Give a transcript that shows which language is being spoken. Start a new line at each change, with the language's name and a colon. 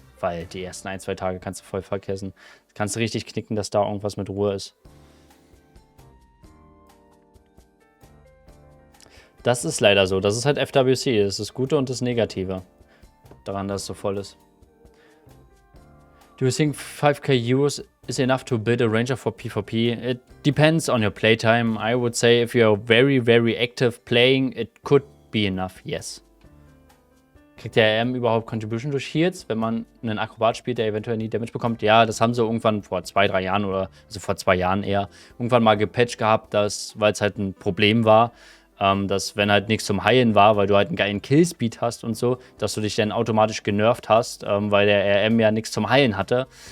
German: Weil die ersten 1-2 Tage kannst du voll vergessen. Kannst du richtig knicken, dass da irgendwas mit Ruhe ist. Das ist leider so. Das ist halt FWC. Das ist das Gute und das Negative daran, dass es so voll ist.
English: Do you think 5k euros is enough to build a ranger for PvP? It depends on your playtime. I would say if you are very, very active playing, it could be enough, yes.
German: Kriegt der RM überhaupt Contribution durch Heals, wenn man einen Akrobat spielt, der eventuell nie Damage bekommt? Ja, das haben sie irgendwann vor 2, 3 Jahren oder, also vor 2 Jahren eher, irgendwann mal gepatcht gehabt, weil es halt ein Problem war, dass wenn halt nichts zum Heilen war, weil du halt einen geilen Killspeed hast und so, dass du dich dann automatisch genervt hast, weil der RM ja nichts zum Heilen hatte.